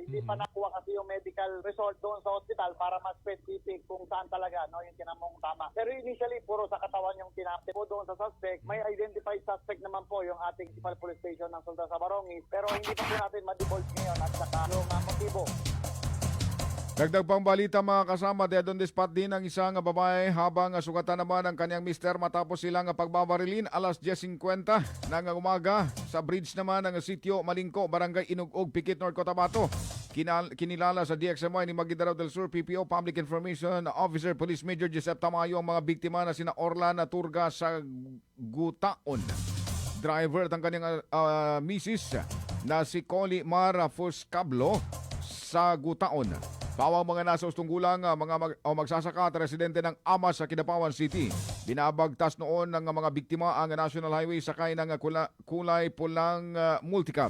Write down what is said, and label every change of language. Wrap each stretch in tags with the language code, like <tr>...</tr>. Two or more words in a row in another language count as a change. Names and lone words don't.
<tl>Hindi pa nakuha kasi yung</tl> <en>medical result</en> <tl>doon sa hospital para mas specific kung saan talaga yung tinamong tama. Pero initially, puro sa katawan yung tinapte po doon sa suspect. May</tl> <en>identified suspect</en> <tl>naman po yung ating Municipal Police Station ng Sultan sa Barangay. Pero hindi pa po natin ma-divulge ngayon at saka yung motibo. Dagdag pang balita mga kasama,</tl> <en>dead on the spot</en> <tl>din ang isang babae habang sugatan naman ang kanyang mister matapos silang pagbabarilin alas 10:50 ng umaga sa bridge naman ng sitio Malingko, Barangay Inugog, Pikit, North Cotabato. Kinilala sa DXMY ni Maguindanao del Sur PPO Public Information Officer Police Major Joseph Tamayo ang mga biktima na sina Orlan Turga sa Gutaon, driver at ang kanyang misis na si Coli Mara Fuscablo sa Gutaon. Pawang mga nasa ustunggulang magsasaka at residente ng Amas sa Kidapawan City. Binabagtas noon ng mga biktima ang National Highway sakay ng kulay pulang multicab.</tl>